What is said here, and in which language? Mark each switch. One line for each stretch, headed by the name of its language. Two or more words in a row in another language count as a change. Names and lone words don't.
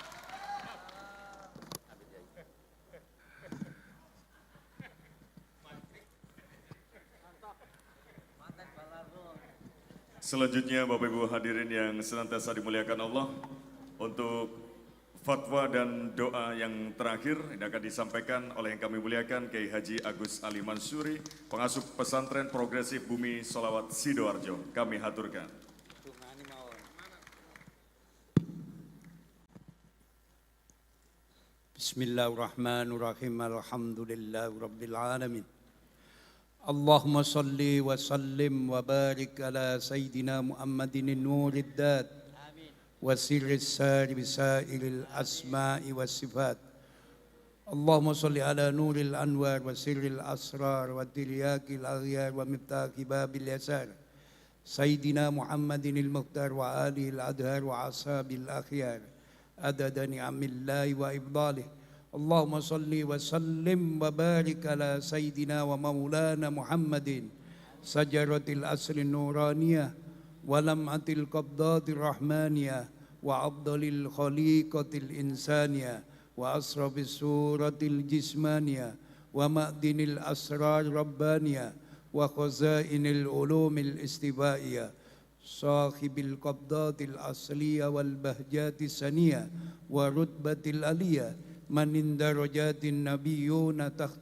Indonesian: Selanjutnya Bapak Ibu hadirin yang senantiasa dimuliakan Allah, untuk fatwa dan doa yang terakhir ini akan disampaikan oleh yang kami muliakan Kiai Haji Agus Ali Mansuri, pengasuh pesantren progresif Bumi Sholawat Sidoarjo. Kami haturkan.
Arabic: بسم الله الرحمن الرحيم. الحمد لله رب العالمين. اللهم صل وسلم وبارك على سيدنا محمد نور الذات والسر الساري بسائر الأسماء والصفات. اللهم صل على نور الأنوار وسر الأسرار وترياق الأغيار ومفتاح باب اليسار سيدنا محمد المختار وآله الأطهار وأصحابه الأخيار عدد نعم الله وإفضاله. اللهم صل وسلم وبارك على سيدنا ومولانا محمد شجرة الأصل النورانية ولمعة القبضة الرحمانية وأفضل الخليقة الإنسانية وأسرب السورة الجسمانية ومأدن الأسرار الربانية وخزائن العلوم الاستوائية صاحب القبضات الأصلية والبهجات السنية ورتبة العلية من عند درجات النبيون تحت